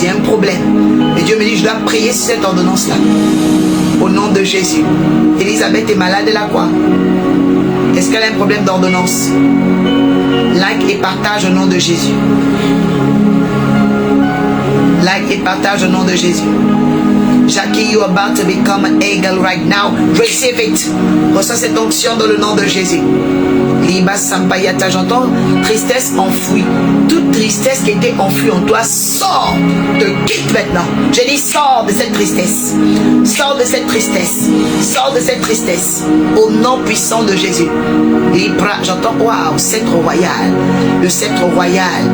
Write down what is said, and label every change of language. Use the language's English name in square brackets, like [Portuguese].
[French] Il y a un problème. Et Dieu me dit, je dois prier sur cette ordonnance-là. Au nom de Jésus. Elisabeth est malade, elle a quoi? Est-ce a un problème d'ordonnance. Like et partage au nom de Jésus. Like et partage au nom de Jésus. [English] Jackie, you are about to become an eagle right now. Receive it. [French] Reçois cette onction dans le nom de Jésus. Liba Sampayata, j'entends tristesse enfouie. Toute tristesse qui était enfouie en toi, sors, te quitte maintenant. Je dis sors de cette tristesse. Sors de cette tristesse. Sors de cette tristesse. Au nom puissant de Jésus. Libra, j'entends, waouh, sceptre royal. Le sceptre royal.